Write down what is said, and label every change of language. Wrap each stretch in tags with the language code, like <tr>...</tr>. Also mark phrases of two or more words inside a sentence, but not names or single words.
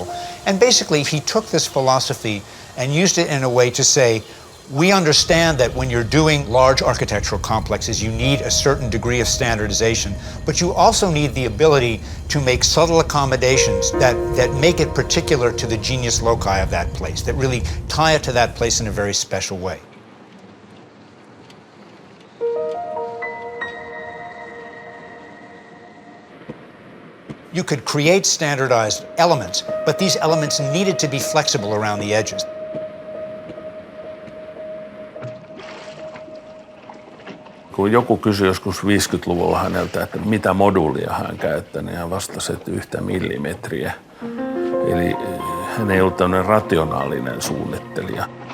<en>And basically, he took this philosophy and used it in a way to say, we understand that when you're doing large architectural complexes, you need a certain degree of standardization, but you also need the ability to make subtle accommodations that make it particular to the</en> <la>genius loci</la> <en>of that place, that really tie it to that place in a very special way. You could create standardized elements, but these elements needed to be flexible around the edges.</en> <fi>Kun joku kysyi joskus 50-luvulla häneltä, että mitä moduulia hän käyttää, niin hän vastasi, että 1 millimetriä. Eli hän ei ollut tämmöinen rationaalinen suunnittelija.</fi>